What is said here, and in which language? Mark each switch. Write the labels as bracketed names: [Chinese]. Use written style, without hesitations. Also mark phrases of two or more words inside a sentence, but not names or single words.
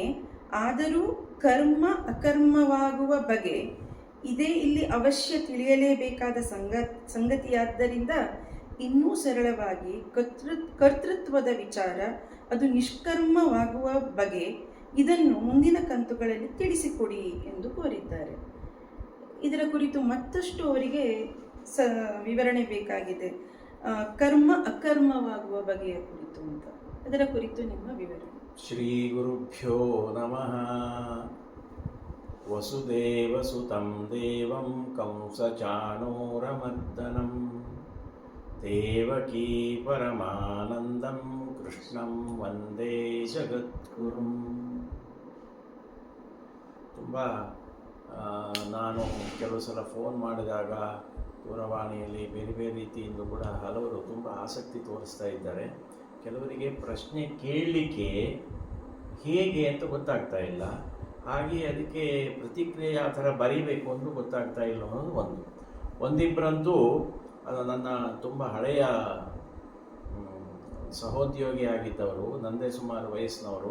[Kannada] ಆದರೂ ಕರ್ಮ ಅಕರ್ಮವಾಗುವ ಬಗೆ ಇದೇ ಇಲ್ಲಿ ಅವಶ್ಯ ತಿಳಿಯಲೇಬೇಕಾದ ಸಂಗತಿಯಾದ್ದರಿಂದ ಇನ್ನೂ ಸರಳವಾಗಿ ಕರ್ತೃತ್ವದ ವಿಚಾರ, ಅದು ನಿಷ್ಕರ್ಮವಾಗುವ ಬಗೆ, ಇದನ್ನು ಮುಂದಿನ ಕಂತುಗಳಲ್ಲಿ ತಿಳಿಸಿಕೊಡಿ ಎಂದು ಕೋರಿದ್ದಾರೆ. ಇದರ ಕುರಿತು ಮತ್ತಷ್ಟು ಅವರಿಗೆ ವಿವರಣೆ ಬೇಕಾಗಿದೆ. ಕರ್ಮ ಅಕರ್ಮವಾಗುವ ಬಗೆಯ ಕುರಿತು ಅಂತ, ಅದರ ಕುರಿತು ನಿಮ್ಮ ವಿವರಣೆ. [Sanskrit] ಶ್ರೀ ಗುರುಭ್ಯೋ ನಮಃ. ವಸುದೇವಸುತಂ ದೇವಂ ಕಂಸಚಾಣೂರಮರ್ದನಂ ದೇವಕೀ ಪರಮಾನಂದಂ ಕೃಷ್ಣಂ ವಂದೇ ಜಗದ್ಗುರುಂ. [Kannada] ತುಂಬ ನಾನು ಕೆಲವು ಸಲ ಫೋನ್ ಮಾಡಿದಾಗ ದೂರವಾಣಿಯಲ್ಲಿ ಬೇರೆ ಬೇರೆ ರೀತಿಯಿಂದ ಕೂಡ ಹಲವರು ತುಂಬ ಆಸಕ್ತಿ ತೋರಿಸ್ತಾ ಇದ್ದಾರೆ. ಕೆಲವರಿಗೆ ಪ್ರಶ್ನೆ ಕೇಳಲಿಕ್ಕೆ ಹೇಗೆ ಅಂತ ಗೊತ್ತಾಗ್ತಾ ಇಲ್ಲ, ಹಾಗೆ ಅದಕ್ಕೆ ಪ್ರತಿಕ್ರಿಯೆ ಯಾವ ಥರ ಬರೀಬೇಕು ಅಂತ ಗೊತ್ತಾಗ್ತಾ ಇಲ್ಲ ಅನ್ನೋದು ಒಂದಿಬ್ಬರಂತೂ ಅದು ನನ್ನ ತುಂಬ ಹಳೆಯ ಸಹೋದ್ಯೋಗಿ ಆಗಿದ್ದವರು, ನಂದೇ ಸುಮಾರು ವಯಸ್ಸಿನವರು.